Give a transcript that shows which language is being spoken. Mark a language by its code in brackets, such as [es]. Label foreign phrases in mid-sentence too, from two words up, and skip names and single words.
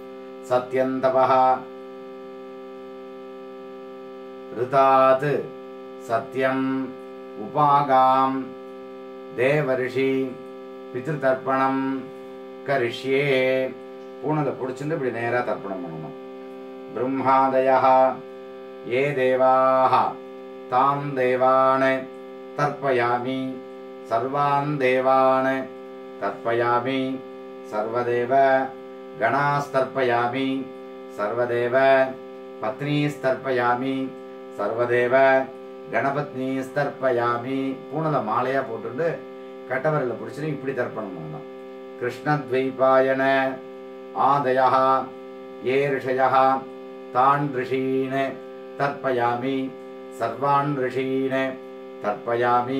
[sa] सत्यन्तपः ऋतात् सत्यम् उपाकाम् देवर्षि पितृतर्पणं करिष्ये. [ta] பூணலை பிடிச்சிட்டு இப்படி நேரா தர்ப்பணம் பண்ணணும். [sa] பிரம்மாதயः ये देवाः तान् देवान् तर्पयामि. सर्वान् देवान् तर्पयामि. सर्वदेव गणास्तर्पयामि. सर्वदेव पत्नीस्तर्पयामि. सर्वदेव गणपत्नी स्तर्पयामि. [ta] பூனலை மாலையா போட்டு கட்டவரில் பிடிச்சிட்டு இப்படி தர்ப்பணம் பண்ணலாம். [sa] कृष्णद्वैपायन आदयः ये ऋषयः तान् ऋषीन् तर्पयामि. सर्वान् ऋषीन् तर्पयामि.